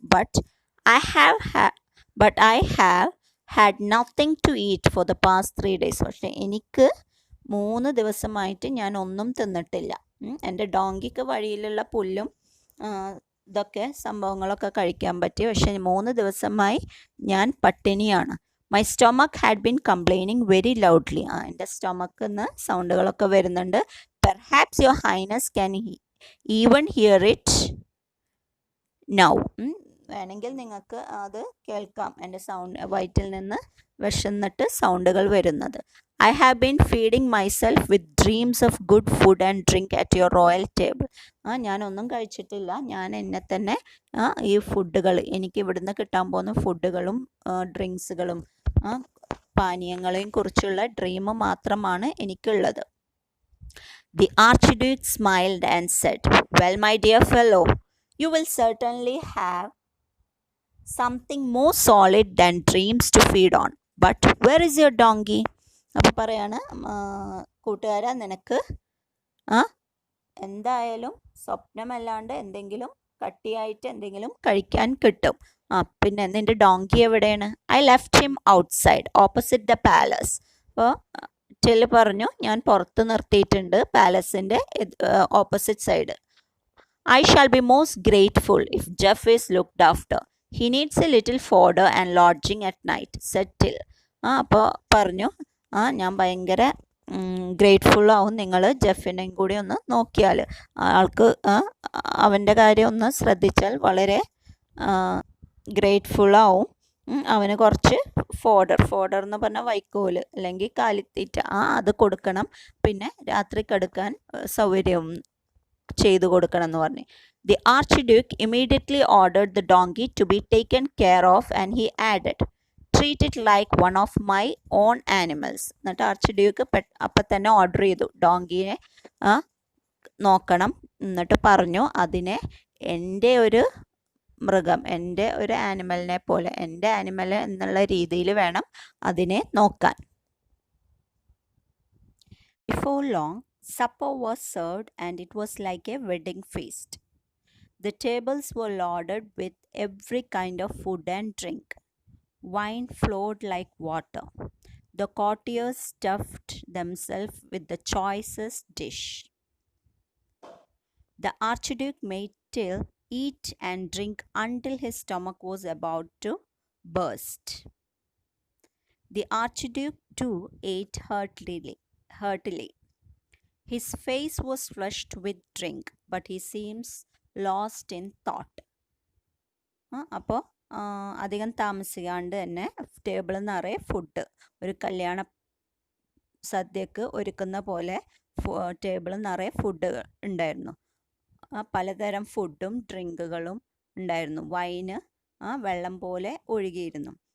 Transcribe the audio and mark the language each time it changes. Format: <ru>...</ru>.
<en>But I have had nothing to eat for the past 3 days.</en> <ml>പക്ഷേ എനിക്ക് 3 ദിവസമായിട്ട് ഞാൻ ഒന്നും തിന്നിട്ടില്ല. എൻ്റെ ഡോങ്കിക്ക് വഴിയിലുള്ള പുല്ലും ഇതൊക്കെ സംഭവങ്ങളൊക്കെ കഴിക്കാൻ പറ്റി, പക്ഷേ 3 ദിവസമായി ഞാൻ പട്ടിണിയാണ്.</ml> <en>"My stomach had been complaining very loudly."</en> <ml>എൻ്റെ സ്റ്റൊമക്കിൽ നിന്ന് സൗണ്ടുകളൊക്കെ വരുന്നുണ്ട്.</ml> <en>"Perhaps Your Highness can even hear it now."</en> <ml>വേണമെങ്കിൽ നിങ്ങൾക്ക് അത് കേൾക്കാം, എൻ്റെ വയറ്റിൽ നിന്ന് വിശന്നിട്ട് സൗണ്ടുകൾ വരുന്നത്.</ml> <en>"I have been feeding myself with dreams of good food and drink at your royal table."</en> <ml>ഞാനൊന്നും കഴിച്ചിട്ടില്ല, ഞാൻ എന്നെ തന്നെ ഈ ഫുഡുകൾ, എനിക്ക് ഇവിടുന്ന് കിട്ടാൻ പോകുന്ന ഫുഡുകളും ഡ്രിങ്ക്സുകളും പാനീയങ്ങളെയും കുറിച്ചുള്ള ഡ്രീം മാത്രമാണ് എനിക്കുള്ളത്.</ml> <en>The Archduke smiled and said, "Well, my dear fellow, you will certainly have something more solid than dreams to feed on. But where is your donkey?"</en> <ml>അപ്പോൾ പറയാണ്, കൂട്ടുകാരാ, നിനക്ക് എന്തായാലും സ്വപ്നമല്ലാണ്ട് എന്തെങ്കിലും കട്ടിയായിട്ട് എന്തെങ്കിലും കഴിക്കാൻ കിട്ടും. പിന്നെ നിൻ്റെ ഡോങ്കി എവിടെയാണ്?</ml> <en>"I left him outside, opposite the palace."</en> <ml>അപ്പോൾ ടിൽ പറഞ്ഞു ഞാൻ പുറത്ത് നിർത്തിയിട്ടുണ്ട് പാലസിൻ്റെ opposite side.</ml> <en>I shall be most grateful if Jeff is looked after. He needs a little fodder and lodging at night, said Till.</en> <ml>അപ്പോൾ പറഞ്ഞു ഞാൻ ഭയങ്കര grateful ആവും നിങ്ങൾ ജെഫിനെയും കൂടി ഒന്ന് നോക്കിയാൽ, ആൾക്ക് അവൻ്റെ കാര്യം ഒന്ന് ശ്രദ്ധിച്ചാൽ വളരെ ഗ്രേറ്റ്ഫുൾ ആവും. അവന് കുറച്ച് ഫോഡർ എന്ന് പറഞ്ഞാൽ വൈക്കോല് അല്ലെങ്കിൽ കാലിത്തീറ്റ അത് കൊടുക്കണം, പിന്നെ രാത്രി കിടക്കാൻ സൗകര്യം ചെയ്തു കൊടുക്കണം എന്ന് പറഞ്ഞു.</ml> <en>The Archduke immediately ordered the donkey to be taken care of and he added, treat it like one of my own animals.</en> <ml>എന്നിട്ട് ആർച്ച് അപ്പം തന്നെ ഓർഡർ ചെയ്തു ഡോങ്കിയെ നോക്കണം. എന്നിട്ട് പറഞ്ഞു അതിനെ എൻ്റെ ഒരു മൃഗം, എൻ്റെ ഒരു ആനിമലിനെ പോലെ, എൻ്റെ ആനിമൽ എന്നുള്ള രീതിയിൽ വേണം അതിനെ നോക്കാൻ.</ml> <en>Before long, supper was served and it was like a wedding feast. The tables were loaded with every kind of food and drink. Wine flowed like water. The courtiers stuffed themselves with the choicest dish. The Archduke made Till eat and drink until his stomach was about to burst. The Archduke too ate heartily. His face was flushed with drink, but he seems lost in thought.</en> <ml>അപ്പോൾ അധികം താമസിക്കാണ്ട് തന്നെ ടേബിളിൽ നിറയെ food, ഒരു കല്യാണ സദ്യക്ക് ഒരുക്കുന്ന പോലെ ടേബിളിൽ നിറയെ ഫുഡ് ഉണ്ടായിരുന്നു. പലതരം ഫുഡും ഡ്രിങ്കുകളും ഉണ്ടായിരുന്നു. വൈന് വെള്ളം പോലെ ഒഴുകിയിരുന്നു.</ml>